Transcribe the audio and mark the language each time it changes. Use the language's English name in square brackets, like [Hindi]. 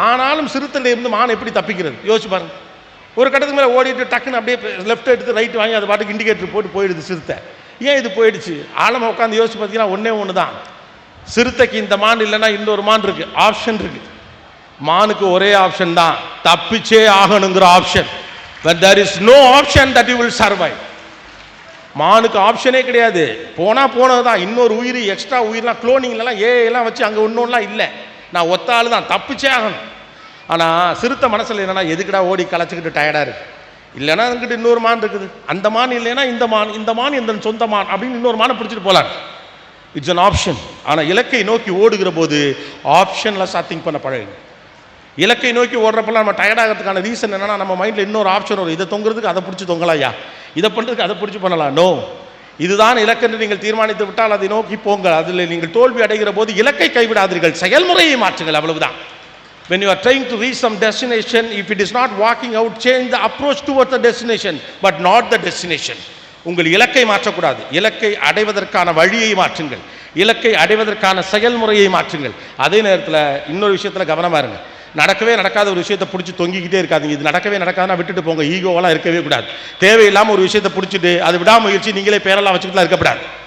[Tamil] ஆனாலும் சிறுத்தையிலிருந்து மான் எப்படி தப்பிக்கிறது யோசிச்சு பாருங்க. ஒரு கட்டத்துக்கு மேலே ஓடிட்டு டக்குன்னு அப்படியே லெஃப்ட் எடுத்து ரைட் வாங்கி அது பாட்டுக்கு இண்டிகேட்டர் போட்டு போயிடுது சிறுத்தை. ஏன் இது போயிடுச்சு? ஆழமாக உட்காந்து யோசிச்சு பார்த்தீங்கன்னா ஒன்றே ஒன்று தான், சிறுத்தைக்கு இந்த மான் இல்லைன்னா இன்னொரு மான் இருக்கு, ஆப்ஷன் இருக்கு. மானுக்கு ஒரே ஆப்ஷன் தான், தப்பிச்சே ஆகணுங்கிற option. [English] when there is no option that you will survive. [Tamil] மானுக்கு ஆப்ஷனே கிடையாது, போனது தான். இன்னொரு உயிர் எக்ஸ்ட்ரா உயிர்லாம் குளோனிங்லாம் எல்லாம் வச்சு அங்கே இன்னொன்றுலாம் இல்லை, நான் ஒத்த ஆள் தான், தப்பிச்சே ஆகணும். ஆனால் சிறுத்தை மனசில் என்னன்னா, எதுக்குடா ஓடி களைச்சிக்கிட்டு டயர்டாக இருக்குது, இல்லைன்னா அதுக்கிட்ட இன்னொரு மான் இருக்குது, அந்த மான் இல்லைன்னா இந்த மான் எந்த சொந்த மான் அப்படின்னு இன்னொரு மானை பிடிச்சிட்டு போகலாம். [English] It's an option. [Tamil] ஆனால் இலக்கை நோக்கி ஓடுகிற போது ஆப்ஷன்லாம் திங்க் பண்ண பழகுங்க. இலக்கை நோக்கி ஓடுறப்பெல்லாம் நம்ம டயர்டாகிறதுக்கான ரீசன் என்னன்னா, நம்ம மைண்டில் இன்னொரு ஆப்ஷன் வரும், இதை தொங்குறதுக்கு அதை பிடிச்சி தொங்கலாயா, இதை பண்ணுறதுக்கு அதை பிடிச்சி பண்ணலாம். நோ, இதுதான் இலக்கென்று நீங்கள் தீர்மானித்து விட்டால் அதை நோக்கி போங்க. அதில் நீங்கள் தோல்வி அடைகிற போது இலக்கை கைவிடாதீர்கள், செயல்முறையை மாற்றுங்கள், அவ்வளவுதான். [English] When you are trying to reach some destination, if it is not working out, change the approach towards the destination, but not the destination. [Tamil] உங்கள் இலக்கை மாற்றக்கூடாது, இலக்கை அடைவதற்கான வழியை மாற்றுங்கள், இலக்கை அடைவதற்கான செயல்முறையை மாற்றுங்கள். அதே நேரத்தில் இன்னொரு விஷயத்தில் கவனமாக இருங்க. நடக்கவே நடக்காத ஒரு விஷயத்தை பிடிச்சி தொங்கிக்கிட்டே இருக்காதுங்க. இது நடக்கவே நடக்காதுன்னா விட்டுட்டு போங்க. ஈகோவெல்லாம் இருக்கவே கூடாது. தேவையில்லாமல் ஒரு விஷயத்தை பிடிச்சிட்டு அது விடாமுயற்சி நீங்களே பேரெல்லாம் வச்சுக்கிட்டுலாம் இருக்கக்கூடாது.